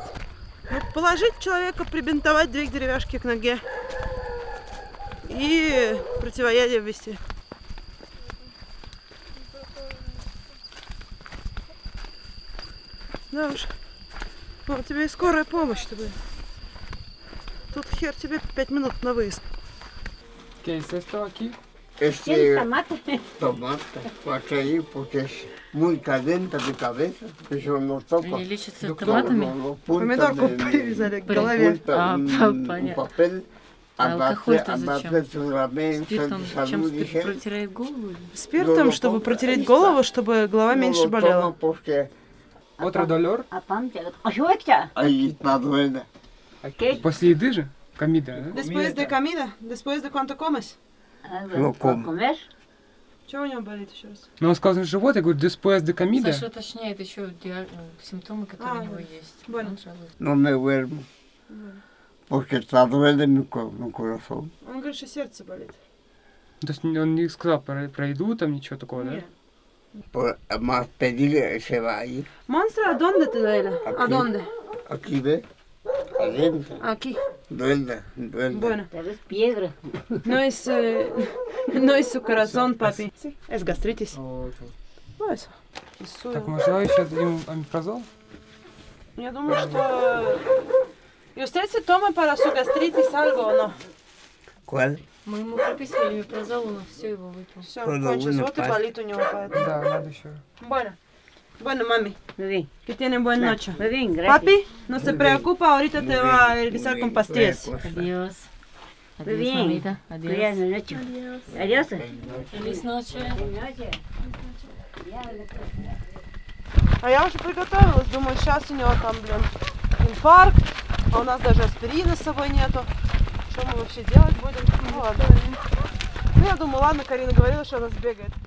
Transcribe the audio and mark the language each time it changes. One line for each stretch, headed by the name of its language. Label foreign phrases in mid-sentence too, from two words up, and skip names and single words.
Russian: Ну, положить человека, прибинтовать 2 деревяшки к ноге и противоядие ввести. Да уж. Ну, тебе и скорая помощь тебе. Тут хер тебе 5 минут на выезд.
Spanish: ¿Qué es esto aquí? Tomate, pues ahí, porque es muy caliente de cabeza, eso no toca.
Russian: Они лечатся томатами? Помидорку привязали к голове.
Spanish: Papel,
Russian: А алкоголь-то зачем? Спиртом чем протирает голову? Спиртом, чтобы протереть голову, чтобы голова меньше болела.
Spanish: Otro dolor? Ahí está duele.
Russian: После еды же? Комида, да?
Spanish: Después de comida, después de cuánto comes. No como.
Russian: Что у него болит еще раз? Но он сказал живот, я говорю,
Spanish: después de comida.
Russian: Саша уточняет еще симптомы, которые у него есть.
Spanish: Bueno.
Russian: Он жалуется.
Spanish: No me duermo. Porque está duele mi corazón.
Russian: Он говорит, что сердце болит. То есть он не сказал про еду, там ничего такого, да? Нет.
Spanish: Por más pedir se va a ir. Monstruo, ¿a dónde te duele? ¿A Aquí. dónde? Aquí ve, adentro. Aquí. Duele, duele. Bueno. Es piedra. No es su corazón, papi. Sí, es gastritis. Ну, eso.
Russian: Так, может, давай еще дадим омепразол? Я думаю, что...
Spanish: ¿Y usted se toma para su gastritis algo o no? ¿Cuál?
Russian: Мы ему прописывали омепразол, он все его выпил. Все,
Spanish: Solo
Russian: кончилось.
Spanish: una
Russian: Вот и
Spanish: pasta.
Russian: болит у него поэтому. Да, надо еще.
Spanish: Bueno. Bueno, mami. Muy bien. Que tienen buena noche. Muy bien, gracias. Papi, no se Muy preocupa, ahorita Muy te bien, va a regresar muy con bien. pastillas. Adiós. Muy Adiós, bien. mamita. Adiós. Buenas noches. Adiós. Feliz noche.
Russian: А я уже приготовилась, думаю, сейчас у него там, блин, инфаркт, а у нас даже аспирина с собой нету. Что мы вообще делать будем? Ну ладно. Ну я думаю, ладно, Карина говорила, что она сбегает.